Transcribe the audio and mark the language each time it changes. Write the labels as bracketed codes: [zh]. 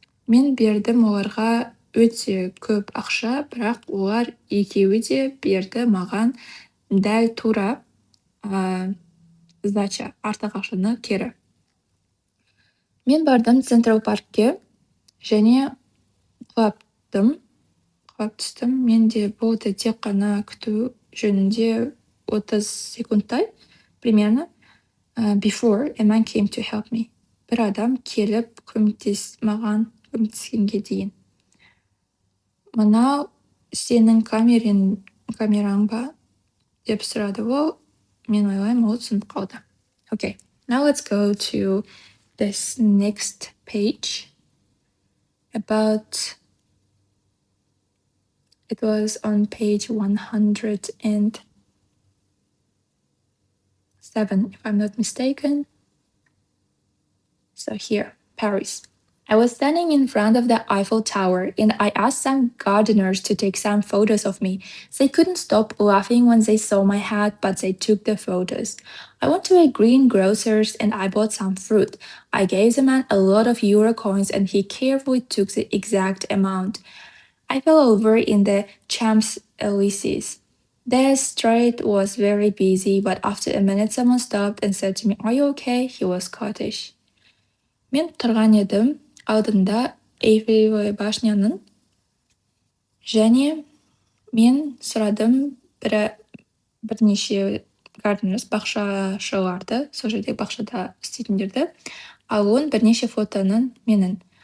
[kk] Мен бердім оларға өте көп ақша, бірақ олар екеуі де берді маған дәл тура сдача, артық ақшаны кері. Мен бардым Централ паркке және құлап түстім. Менде болды тек қана күту жөнінде 30 секундтай, примерно. [en] Before a man came to help me. [kk] Бір адам келіп маған көмектескенге дейін. "Мынау сенің камераң ба?" деп сұрады ол. Мен ойлаймын, ол түсініп қалды. [en] Okay, now let's go to this next page about it was on page 107, if I'm not mistaken. So here, Paris. I was standing in front of the Eiffel Tower and I asked some gardeners to take some photos of me. They couldn't stop laughing when they saw my hat, but they took the photos. I went to a greengrocer's and I bought some fruit. I gave the man a lot of euro coins and he carefully took the exact amount. I fell over in the Champs-Élysées. The street was very busy, but after a minute someone stopped and said to me, "Are you okay?" He was Scottish. [kk] Мен тұрған едім алдында Эйфель башняның және мен сұрадым бірнеше gardeners, бақшашыларды, сол жерде бақшада істейтіндерді, алуын бірнеше фотоның менің.